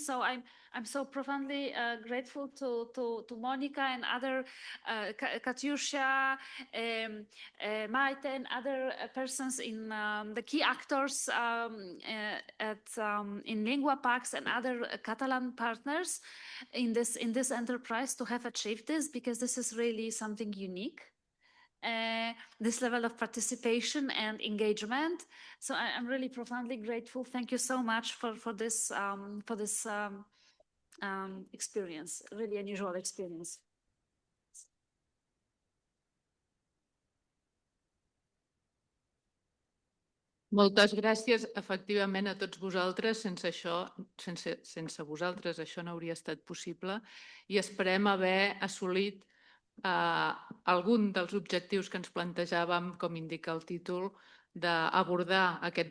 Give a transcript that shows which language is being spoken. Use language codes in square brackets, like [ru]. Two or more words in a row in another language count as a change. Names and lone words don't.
[en] So I'm so profoundly grateful to Monica and other Katyusha, Maite, and other persons in the key actors in Linguapax and other Catalan partners in this enterprise to have achieved this, because this is really something unique. This level of participation and engagement. So I'm really profoundly grateful. Thank you so much for this experience, really unusual experience. [ca] Moltes gràcies, efectivament, a tots vosaltres. Sense vosaltres això no hauria estat possible, i esperem haver assolit algun dels objectius que ens plantejàvem, com indica el títol, d'abordar aquest